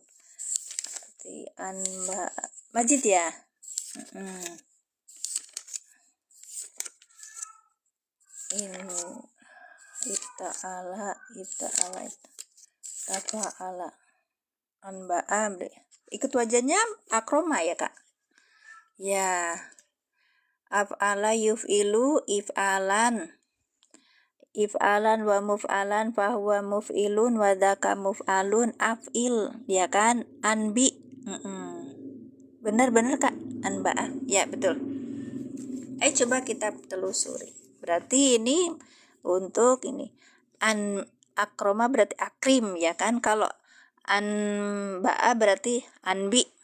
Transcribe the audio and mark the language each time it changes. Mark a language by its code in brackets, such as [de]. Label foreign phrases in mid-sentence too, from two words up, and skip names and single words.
[id] Berarti anba'a. Majid ya? [ar] Ini افتعل تفاعل أنبأ. [id] Ikut wajannya akroma ya Kak? Ya. [ar] أفعل يفعل إفعالا ومفعلا فهو مفعل وذاك مفعل أفعل, [id] ya kan? Anbi. Bener Kak, anba'a. Ya betul. Ayo coba kita telusuri. Berarti ini untuk ini akroma berarti akrim ya kan? Kalau anba'a berarti anbi.